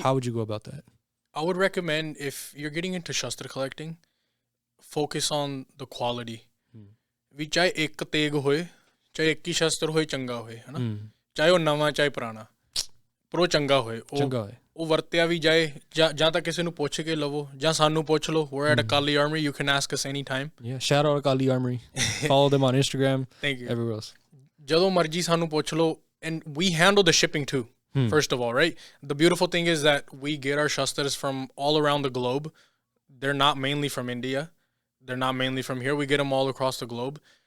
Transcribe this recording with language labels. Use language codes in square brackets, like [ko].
[en] How would you go about that? I would recommend, if you're getting into shastra collecting, focus on the quality. [pa] ਵੀ ਚਾਹੇ ਇੱਕ ਤੇਗ ਹੋਏ, ਚਾਹੇ ਇੱਕ ਹੀ ਸ਼ਸਤਰ ਹੋਏ, ਚੰਗਾ ਹੋਏ, ਹਨਾ, ਚਾਹੇ ਉਹ ਨਵਾਂ ਚਾਹੇ ਪੁਰਾਣਾ, ਪਰ ਉਹ ਚੰਗਾ ਹੋਏ, ਉਹ ਵਰਤਿਆ ਵੀ ਜਾਏ, ਜਾਂ ਤਾਂ ਕਿਸੇ ਨੂੰ ਪੁੱਛ ਕੇ ਲਵੋ, ਜਾਂ ਸਾਨੂੰ ਪੁੱਛ ਲਓ. [en] We're at Akali Armory. You can ask us anytime. Yeah, shout out Akali Armory. Follow them on Instagram. Thank you. Everywhere else. [pa] ਜਦੋਂ ਮਰਜੀ ਸਾਨੂੰ ਪੁੱਛ ਲਓ. [en] And we handle the shipping too, first of all, right? The beautiful thing is that we get our shastras from all around the globe. They're not mainly from India. They're not mainly from here. We get them all across the globe.